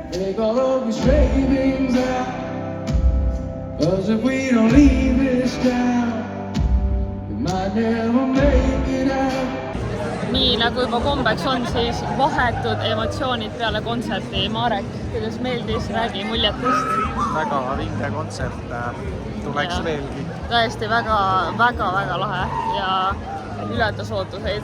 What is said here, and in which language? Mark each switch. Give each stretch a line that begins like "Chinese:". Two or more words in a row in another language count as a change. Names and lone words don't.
English: take all of your savings out. 'Cause if we don't leave this town, we might never make it out.
Estonian: Nii nagu juba kombeks on, siis vahetud emotsioonid peale kontserti. Marek, kuidas meeldis, räägi muljetest. Väga vinge kontsert, tuleks Ja. veelgi. Tõesti väga lahe ja ületas ootuseid.